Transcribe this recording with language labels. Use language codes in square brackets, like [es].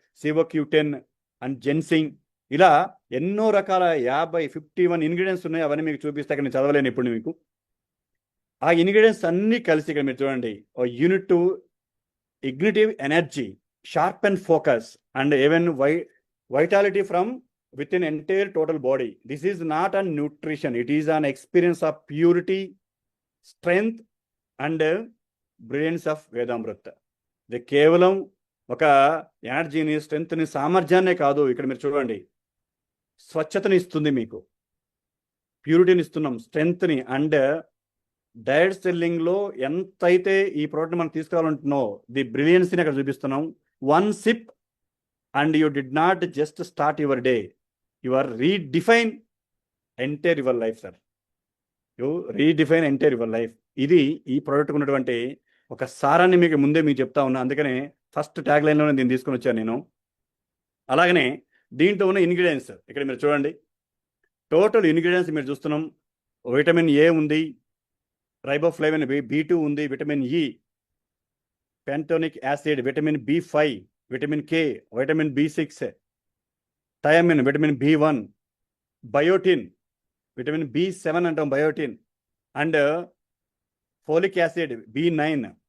[te] సివోక్యూటెన్ and ginseng, ఇలా ఎన్నో రకాల 51 ఇంగ్రీడియంట్స్ ఉన్నాయి. అవన్నీ మీకు చూపిస్తే ఇక్కడ నేను చదవలేను ఇప్పుడు మీకు. ఆ ఇంగ్రీడియంట్స్ అన్నీ కలిసి ఇక్కడ మీరు చూడండి, [en] Unit to ignitive energy, sharp and focus and even vitality from within entire total body. This is not a nutrition, it is an experience of purity, strength and brilliance of Vedamrita. [te] ఇది కేవలం ఒక ఎనర్జీని, స్ట్రెంగ్త్ని, సామర్థ్యాన్నే కాదు, ఇక్కడ మీరు చూడండి స్వచ్ఛతని ఇస్తుంది, మీకు ప్యూరిటీని ఇస్తున్నాం, స్ట్రెంగ్త్ని. అండ్ డైరెక్ట్ సెల్లింగ్లో ఎంతైతే ఈ ప్రోడక్ట్ మనం తీసుకురావాలంటున్నో ది బ్రిలియన్స్ని అక్కడ చూపిస్తున్నాం. [en] 1 sip and you did not just start your day, you are redefine entire your life, sir. You redefine entire your life. [te] ఇది ఈ ప్రోడక్ట్ ఉన్నటువంటి ఒక సారాన్ని మీకు చెప్తా ఉన్నా. అందుకనే ఫస్ట్ ట్యాగ్ లైన్లోనే దీన్ని తీసుకొని వచ్చాను నేను. అలాగనే దీంట్లో ఉన్న ఇంగ్రీడియంట్స్ ఇక్కడ మీరు చూడండి, టోటల్ ఇంగ్రీడియంట్స్ మీరు చూస్తున్నాం. విటమిన్ ఏ ఉంది, రైబోఫ్లేవిన్ B2 ఉంది, vitamin E, పెంటోనిక్ acid, vitamin B5, vitamin K, vitamin B6, thiamine, vitamin B1, biotin, vitamin B7 అంటాం biotin, and folic acid B9.